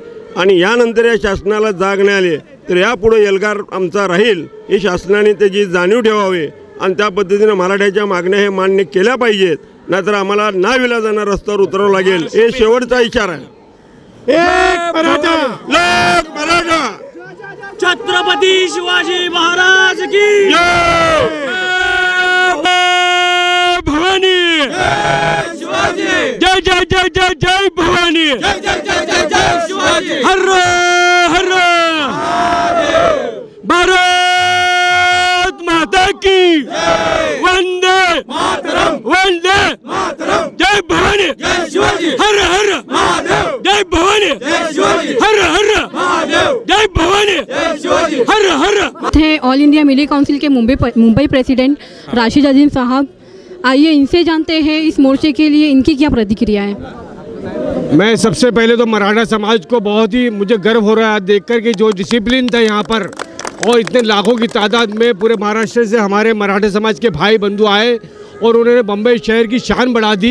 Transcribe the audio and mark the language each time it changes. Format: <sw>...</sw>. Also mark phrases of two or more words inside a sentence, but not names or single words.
<mr>आणि यानंतर या शासनाला जाग नाही आली तर यापुढे एल्गार आमचा राहील, हे शासनाने त्याची जाणीव ठेवावी आणि त्या पद्धतीने मराठ्याच्या मागण्या हे मान्य केल्या पाहिजेत, नाहीतर आम्हाला नाविलाजाने रस्त्यावर उतरावं लागेल। हे शेवटचा इशारा आहे। एक मराठा, लोक मराठा,</mr> <hi>छत्रपति शिवाजी महाराज की</hi> <mr>जय, भवानी, जय जय जय जय जय भवानी, जय जय जय जय जय शिवाजी,</mr> <hi>हर हर भारत माता की वंदे मातरम, वंदे मातरम,</hi> <mr>जय भवानी, जय शिवाजी, हर हर महादेव, जय भवानी, जय शिवाजी, हर हर महादेव, जय भवानी, जय शिवाजी, हर हर।</mr> <hi>थे ऑल इंडिया मिली काउंसिल के मुंबई प्रेसिडेंट राशिद अजीम साहब। आइए इनसे जानते हैं इस मोर्चे के लिए इनकी क्या प्रतिक्रिया है। मैं सबसे पहले तो मराठा समाज को बहुत ही मुझे गर्व हो रहा है देख कर कि जो डिसिप्लिन था यहाँ पर और इतने लाखों की तादाद में पूरे महाराष्ट्र से हमारे मराठा समाज के भाई बंधु आए और उन्होंने बम्बई शहर की शान बढ़ा दी।</hi>